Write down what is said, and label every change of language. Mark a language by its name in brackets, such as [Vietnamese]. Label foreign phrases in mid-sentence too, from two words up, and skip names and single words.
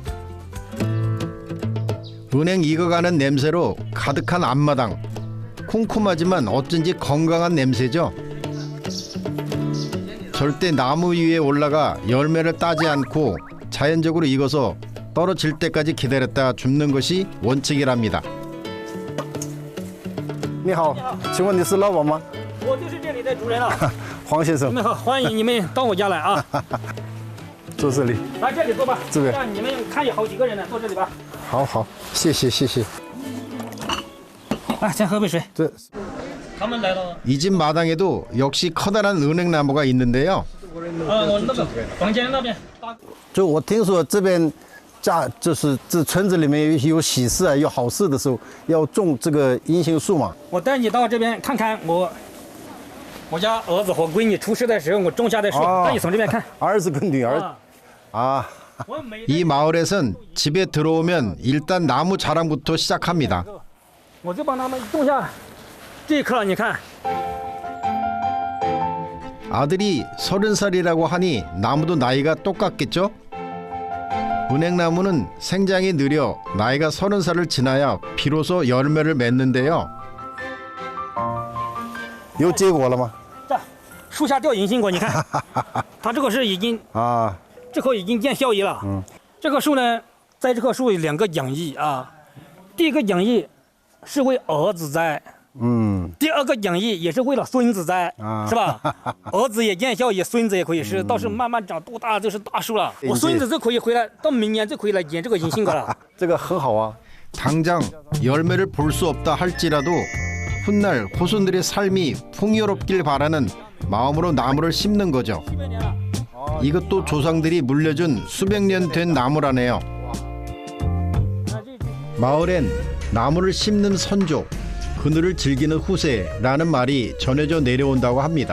[Korean] 은행 익어가는 냄새로 가득한 앞마당. 쿰쿰하지만 어쩐지 건강한 냄새죠. 절대 나무 위에 올라가 열매를 따지 않고 자연적으로 익어서 떨어질 때까지 기다렸다 줍는 것이 원칙이랍니다. [Chinese] 你好，请问你是老板吗？我就是这里的主人了。黄先生你，们好，欢迎你们到我家来啊！坐这里。来这里坐吧，这边让你们看有好几个人呢，坐这里吧。好好，谢谢谢谢。来，先喝杯水。这他们来了， [Korean] 이 집 마당에도 역시 커다란 은행나무가 있는데요. [Chinese] 我那个房间那边。就我听说这边就是这村子里面有喜事啊，有好事的时候要种这个银杏树嘛。我带你到这边看看我家儿子和闺女出世的时候我种下的树，带你从这边看。儿子跟女儿 아, 我每 [Korean] 이 마을에선 집에 들어오면 일단 나무 자랑부터 시작합니다. [Chinese] 我就帮他们种下这一棵，你看。 [Korean] 아들이 30살이라고 하니 나무도 나이가 똑같겠죠? 은행나무는 생장이 느려 나이가 30살을 지나야 비로소 열매를 맺는데요. [Chinese] 有结果了吗？这树下掉银杏果，你看，它这个是已经啊，这棵已经见效益了。这棵树呢，在这棵树有2个讲义啊。第一个讲义是为儿子栽，第二个讲义也是为了孙子栽，是吧？儿子也见效益，孙子也可以吃，到时候慢慢长多大就是大树了。我孙子就可以回来，到明年就可以来捡这个银杏果了。这个很好啊。 [Korean] 당장 열매를 볼 수 없다 할지라도 훗날 후손들의 삶이 풍요롭길 바라는 마음으로 나무를 심는 거죠. 이것도 조상들이 물려준 수백 년 된 나무라네요. 마을엔 나무를 심는 선조, 그늘을 즐기는 후세라는 말이 전해져 내려온다고 합니다.